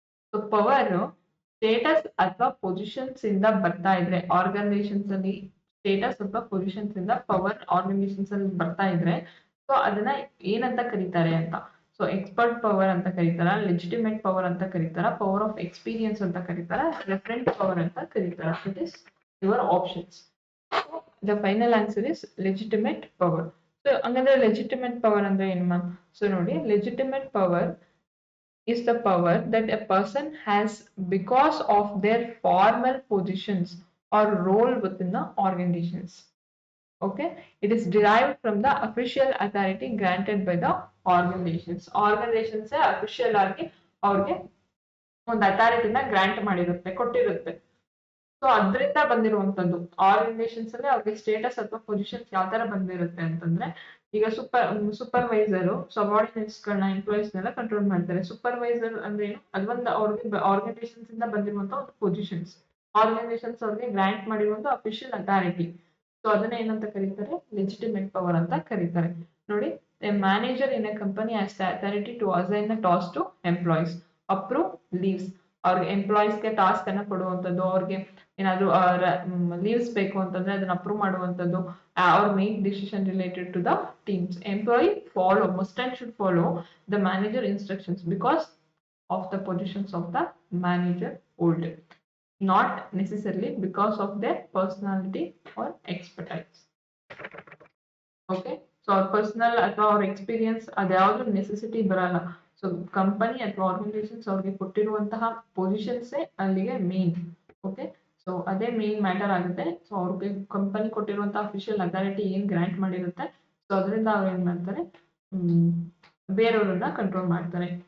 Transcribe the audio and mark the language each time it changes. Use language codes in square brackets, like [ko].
[kn] So power status ಅಥವಾ positions ಇಂದ ಬರ್ತಾ ಇದ್ರೆ organizations ಅಲ್ಲಿ status ಅಥವಾ positions ಇಂದ power organizations ಅಲ್ಲಿ ಬರ್ತಾ ಇದ್ರೆ ಸೊ ಅದನ್ನ ಏನಂತ ಕರೀತಾರೆ ಅಂತ. ಸೊ ಎಕ್ಸ್ಪರ್ಟ್ ಪವರ್ ಅಂತ ಕರೀತಾರ, ಲೆಜಿಟಿಮೇಟ್ ಪವರ್ ಅಂತ ಕರೀತಾರ, ಪವರ್ ಆಫ್ ಎಕ್ಸ್ಪೀರಿಯನ್ಸ್ ಅಂತ ಕರೀತಾರ, ರೆಫರೆಂಟ್ ಪವರ್ ಅಂತ ಕರೀತಾರ. [en] It is your options. The final answer is legitimate power. [kn] So ಹಂಗಂದ್ರೆ legitimate power ಅಂದ್ರೆ ಏನು ಮ್ಯಾಮ್? ಸೊ ನೋಡಿ, [en] legitimate power is the power that a person has because of their formal positions or role within the organizations. Okay, it is derived from the official authority granted by the organizations. [kn] Organizations official ಆಗಿ ಅವ್ರಿಗೆ ಒಂದು ಅಥಾರಿಟಿನ grant ಮಾಡಿರುತ್ತೆ, ಕೊಟ್ಟಿರುತ್ತೆ. So ಅದರಿಂದ ಬಂದಿರುವಂತದ್ದು organisations ಅಲ್ಲಿ ಅವ್ರಿಗೆ status ಅಥವಾ positions ಯಾವ ತರ ಬಂದಿರುತ್ತೆ ಅಂತಂದ್ರೆ, ಈಗ ಸೂಪರ್ವೈಸರ್ ಸಬಾರ್ಡಿನೇಟ್ಸ್ ಗಳನ್ನ ಎಂಪ್ಲಾಯೀಸ್ ನೆಲ್ಲ ಕಂಟ್ರೋಲ್ ಮಾಡ್ತಾರೆ. ಸೂಪರ್ವೈಸರ್ ಅಂದ್ರೆ ಏನು? ಅದೊಂದು ಅವ್ರಿಗೆ ಆರ್ಗನೈಸೇಷನ್ಸ್ ಇಂದ ಬಂದಿರುವಂತ ಒಂದು ಪೊಸಿಷನ್ಸ್, ಆರ್ಗನೈಸೇಷನ್ಸ್ ಅವ್ರಿಗೆ ಗ್ರಾಂಟ್ ಮಾಡಿರುವಂತ ಅಫಿಷಿಯಲ್ ಅಥಾರಿಟಿ. ಸೊ ಅದನ್ನ ಏನಂತ ಕರೀತಾರೆ? ಲೆಜಿಟಿಮೇಟ್ ಪವರ್ ಅಂತ ಕರೀತಾರೆ. ನೋಡಿ, [en] A manager in a company has the authority to assign the task to employees, approve leaves. [kn] ಅವ್ರಿಗೆ ಎಂಪ್ಲಾಯೀಸ್ಗೆ ಟಾಸ್ಕ್ ಅನ್ನ ಕೊಡುವಂಥದ್ದು, ಅವ್ರಿಗೆ ಏನಾದ್ರು ಲೀವ್ಸ್ ಬೇಕು ಅಂತಂದ್ರೆ ಅದನ್ನ ಅಪ್ರೂವ್ ಮಾಡುವಂಥದ್ದು, [en] or make decision related to the teams. Employee must and should follow the manager instructions because of the positions of the manager hold, not necessarily because of their personality or expertise. Okay, so our personal [kn] ಅಥವಾ ಅವ್ರ experience ಅದ್ಯಾವುದು necessity ಬರಲ್ಲ. So company ಅಥವಾ organisations ಅವ್ರಿಗೆ ಕೊಟ್ಟಿರುವಂತಹ ಪೊಸಿಷನ್ಸೇ ಅಲ್ಲಿಗೆ main. Okay, so ಅದೇ main matter ಆಗುತ್ತೆ. ಸೊ ಅವ್ರಿಗೆ ಕಂಪನಿ ಕೊಟ್ಟಿರುವಂತಹ ಅಫಿಷಿಯಲ್ ಅಥಾರಿಟಿ ಏನ್ ಗ್ರಾಂಟ್ ಮಾಡಿರುತ್ತೆ, ಸೊ ಅದರಿಂದ ಅವ್ರು ಏನ್ ಮಾಡ್ತಾರೆ, ಬೇರೆಯವ್ರನ್ನ ಕಂಟ್ರೋಲ್ ಮಾಡ್ತಾರೆ.